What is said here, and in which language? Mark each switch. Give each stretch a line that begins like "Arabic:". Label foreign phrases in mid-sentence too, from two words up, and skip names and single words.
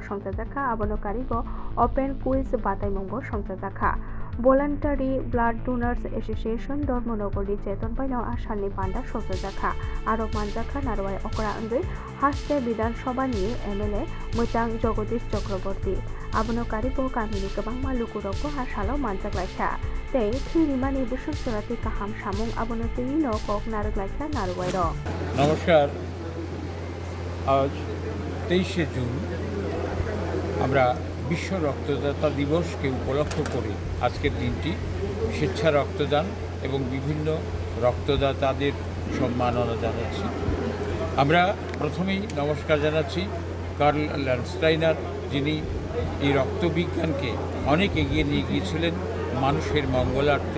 Kok Borok: संजाखा आबनो कारिबो ओपेन कुइज बातायमंबो संजाखा भलान्टारि ब्लाड डोनार्स एसोसिएशन धर्मनगरनि चेतन बायनाव आसालनि पान्डा संजाखा आरो मानजाखा नारवाय अकरा अंगै हास्ते विधानसभानि एमएलए मोजां जगदीश चक्रवर्ती आबनो कारिबो गामिनि गोबां मालुगुरकबो आसालाव मानजाग्लायखा तै थैरिमानि बोसोरजोराति गाहाम सामुं आबनो तैनो कक नारग्लायखा नारवायर
Bangla: নমস্কার আজ 23 জুন আমরা বিশ্ব রক্তদাতা দিবসকে উপলক্ষ করে আজকের দিনটি স্বেচ্ছা রক্তদান এবং বিভিন্ন রক্তদাতাদের সম্মাননা জানাচ্ছি। আমরা প্রথমেই নমস্কার জানাচ্ছি কার্ল ল্যান্ডস্টাইনার, যিনি এই রক্তবিজ্ঞানকে অনেক এগিয়ে নিয়ে গিয়েছিলেন মানুষের মঙ্গলার্থে।